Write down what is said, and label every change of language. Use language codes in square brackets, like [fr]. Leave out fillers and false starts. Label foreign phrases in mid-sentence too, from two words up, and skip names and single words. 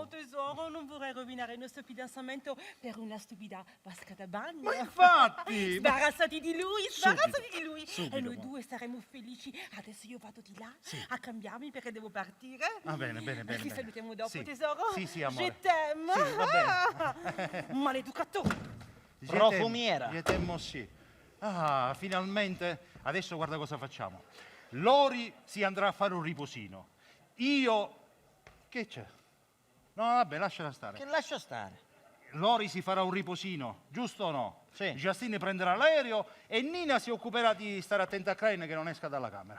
[it] tesoro, non vorrei rovinare il nostro fidanzamento per una stupida vasca da bagno. Ma infatti! Sbarazzati di lui, sbarazzati di lui. subito, E noi ma- due saremo felici. Adesso io vado di là a cambiarmi perché devo partire. Ah, bene, bene, bene. Ci bene. salutiamo dopo, Sì. tesoro? Sì, sì, amore. [fr] Je t'aime. [it] Sì, va bene. Maleducatore. Profumiera. [fr] Je t'aime aussi. [it] Ah, finalmente. Adesso guarda cosa facciamo. Lori si andrà a fare un riposino. Io... Che c'è? No, vabbè, lasciala stare. Che lascia stare. Lori si farà un riposino, giusto o no? Sì. Justine prenderà l'aereo e Nina si occuperà di stare attenta a Crane che non esca dalla camera.